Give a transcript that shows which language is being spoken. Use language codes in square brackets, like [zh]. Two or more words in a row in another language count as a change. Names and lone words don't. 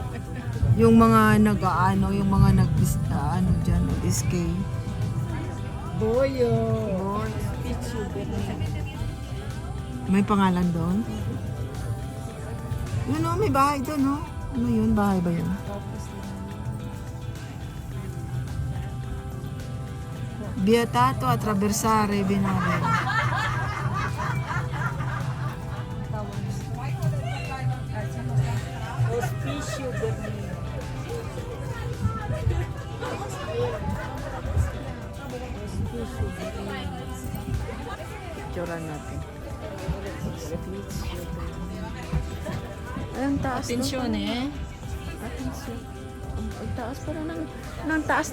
[tl] Yung mga nag-aano, yung mga nag-ano dyan, nag-escape. Boyo. May pangalan doon? Yun o, may bahay doon o. Ano yun? Bahay ba yun? [it] Vietato attraversare binario. Bernina. [tl] Picturean natin. Ay, ang taas. no? Atensyon eh. Atensyon. Ang taas pala ng taas.